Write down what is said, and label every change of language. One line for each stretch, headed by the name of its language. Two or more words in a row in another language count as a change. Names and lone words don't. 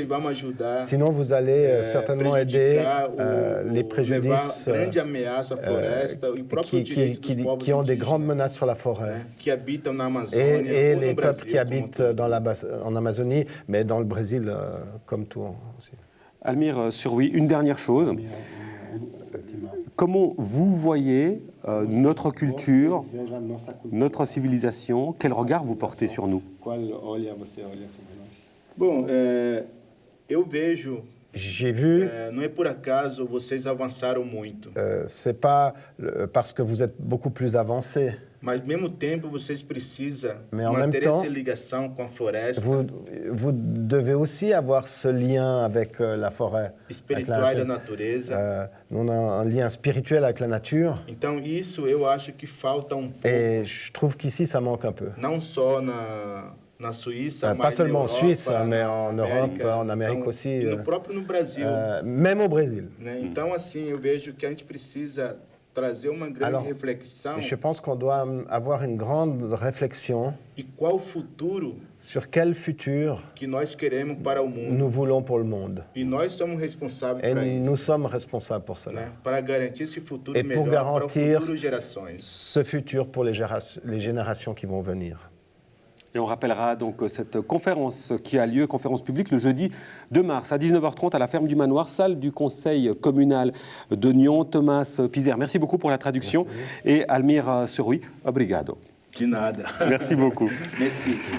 French: Sinon, vous allez certainement aider les préjudices qui ont des grandes menaces sur la forêt et les peuples qui habitent en Amazonie, mais dans le Brésil comme tout aussi. Almir Surui, une dernière chose. Comment vous voyez notre culture, notre civilisation? Quel regard vous portez sur nous? Bon,
Portuguese: eu vejo.
French: J'ai vu.
Portuguese: Não é por acaso vocês avançaram muito.
French: C'est pas parce que vous êtes beaucoup plus avancés.
Portuguese: Mas, ao mesmo tempo, vocês precisam manter essa ligação com a floresta.
French: Vous devez aussi avoir ce lien avec la forêt.
Portuguese: Espiritual da natureza.
French: On a un lien spirituel avec la nature.
Portuguese: Então, isso eu acho que falta pouco.
French: Et je trouve qu'ici, ça manque un peu.
Portuguese: Não só na Suisse,
French: pas seulement en Suisse, mais en Europe, en Amérique aussi.
Portuguese: No Brasil.
French: Même au Brésil.
Portuguese: Então, assim, eu vejo que a gente precisa
French: Alors, je pense qu'on doit avoir une grande réflexion sur quel futur nous voulons pour le monde. Et nous sommes responsables pour cela. Et pour garantir ce futur pour les générations qui vont venir. Et on rappellera donc cette conférence qui a lieu, conférence publique, le jeudi 2 mars à 19h30 à la ferme du Manoir, salle du conseil communal de Nyon. Thomas Pizer, merci beaucoup pour la traduction. Merci. Et Almir Surwi, obrigado.
Portuguese: De nada.
French: Merci beaucoup. Merci.